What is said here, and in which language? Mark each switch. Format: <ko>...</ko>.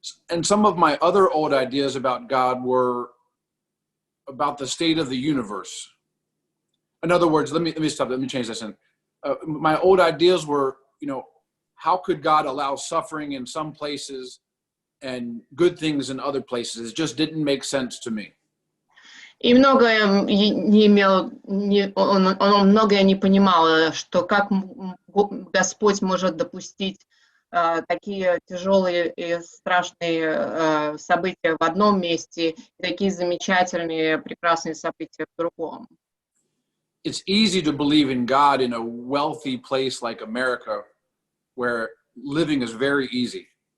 <en>And some of my other old ideas about God were about the state of the universe. In other words, let me stop. Let me change this in. My old ideas were, how could God allow suffering in some places and good things in other places? It just didn't make sense to me.</en> <ru>И многое не имел, он многое не понимал, что как Господь может допустить такие тяжелые и страшные события в одном месте, и такие замечательные, прекрасные события в другом.</ru> <en>It's easy to believe in God in a wealthy place like America, where living is very easy.</en>